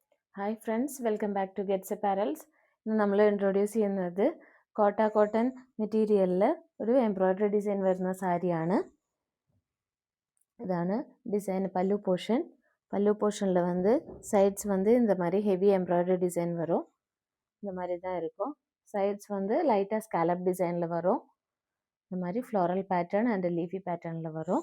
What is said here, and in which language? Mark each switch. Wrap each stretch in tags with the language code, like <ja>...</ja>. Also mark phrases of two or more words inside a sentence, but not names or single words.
<en>Hi friends, welcome back to Gets Apparels.</en> <ml>ഇന്ന് നമ്മൾ ഇൻട്രൊഡ്യൂസ് ചെയ്യുന്നത്</ml> <en>cotton material</en> <ml>ഒരു</ml> <en>embroidery design</en> <ml>വരുന്ന സാരിയാണ്.</ml> <ta>இதான டிசைன் பல்லு போர்ஷனில் வந்து சைட்ஸ் வந்து இந்த மாதிரி</ta> <en>heavy embroidery design</en> <ta>வரும். இந்த மாதிரி தான் இருக்கும். சைட்ஸ் வந்து லைட்டாக</ta> <en>scallop design</en> <ta>வரும். இந்த மாதிரி</ta> <en>floral pattern and leafy pattern</en> <ta>வரும்.</ta>